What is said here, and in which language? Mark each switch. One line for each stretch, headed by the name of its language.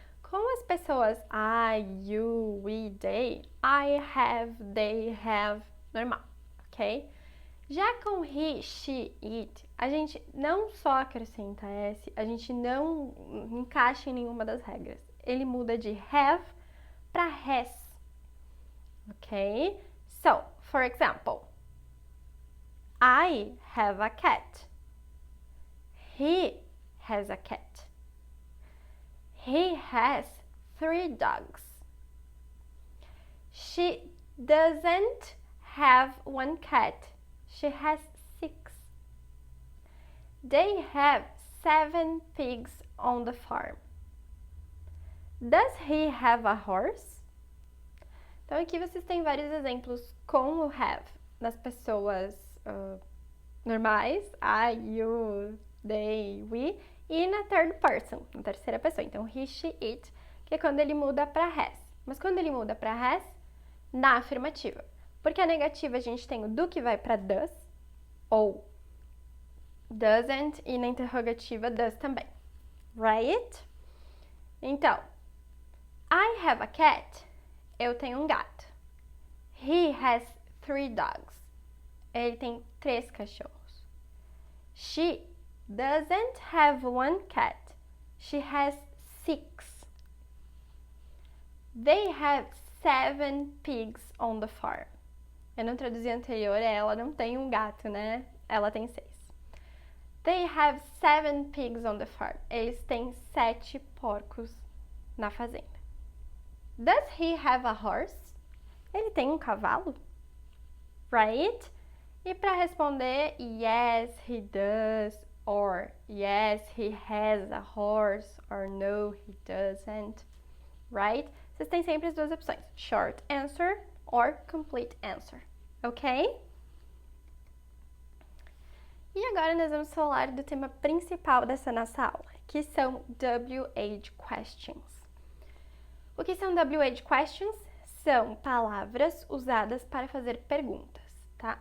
Portuguese: Com as pessoas I, you, we, they, I have, they have, normal, ok? Já com he, she, it, a gente não só acrescenta S, a gente não encaixa em nenhuma das regras. Ele muda de have para has, ok?
English: So, for example, I have a cat. He has a cat. He has 3 dogs. She doesn't have 1 cat. She has 6. They have 7 pigs on the farm. Does he have a horse?
Portuguese: Então aqui vocês têm vários exemplos com o have nas pessoas normais, I, you, they, we, e na third person, na terceira pessoa. Então he, she, it, que é quando ele muda para has. Mas quando ele muda para has, na afirmativa. Porque a negativa a gente tem o do que vai para does, ou doesn't, e na interrogativa does também. Right? Então,
English: I have a cat.
Portuguese: Eu tenho um gato.
English: He has 3 dogs.
Portuguese: Ele tem 3 cachorros.
English: She doesn't have 1 cat. She has 6. They have 7 pigs on the farm.
Portuguese: Eu não traduzi anterior, ela não tem um gato, né? Ela tem 6.
English: They have 7 pigs on the farm.
Portuguese: Eles têm 7 porcos na fazenda.
English: Does he have a horse?
Portuguese: Ele tem um cavalo?
English: Right?
Portuguese: E para responder
English: yes, he does, or yes, he has a horse, or no, he doesn't. Right?
Portuguese: Vocês têm sempre as duas opções:
English: short answer or complete answer.
Portuguese: Ok? E agora nós vamos falar do tema principal dessa nossa aula, que são WH questions. O que são WH questions? São palavras usadas para fazer perguntas, tá?